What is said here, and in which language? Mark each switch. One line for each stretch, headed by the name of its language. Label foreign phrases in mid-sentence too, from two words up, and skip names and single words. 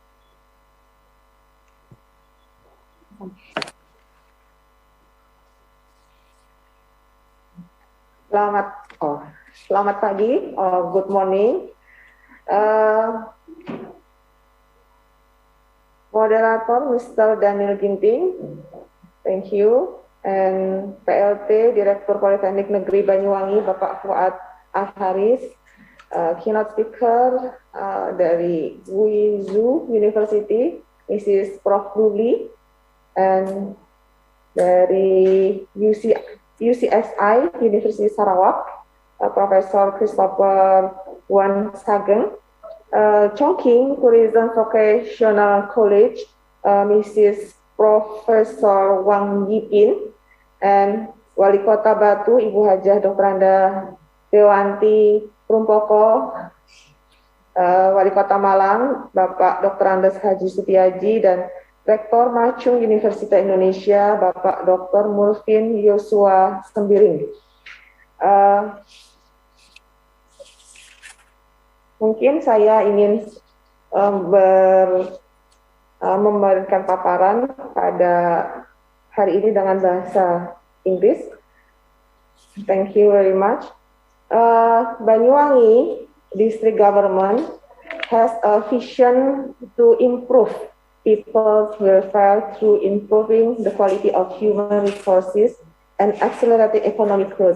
Indonesian: Selamat pagi,
English: good morning. Moderator Mr. Daniel Ginting, thank you. And PLT Direktur Politeknik Negeri Banyuwangi Bapak Fuad Al-Haris, keynote speaker dari Wuizu University, Mrs. Prof. Luli, and dari UCSI University Sarawak, Profesor Christopher Wan Sageng, Chongqing Tourism Vocational College, Mrs. Profesor Wang Yipin,
Indonesian: and Wali Kota Batu, Ibu Hajah Dr. Anda Dewanti Rumpoko, Wali Kota Malang, Bapak Dr. Andes Haji Sutiaji, dan Rektor Macung Universitas Indonesia, Bapak Dr. Mulvin Yosua Sembiring. Mungkin saya ingin memberikan paparan pada hari ini dengan bahasa Inggris.
English: Thank you very much. Banyuwangi district government has a vision to improve people's welfare through improving the quality of human resources and accelerating economic growth.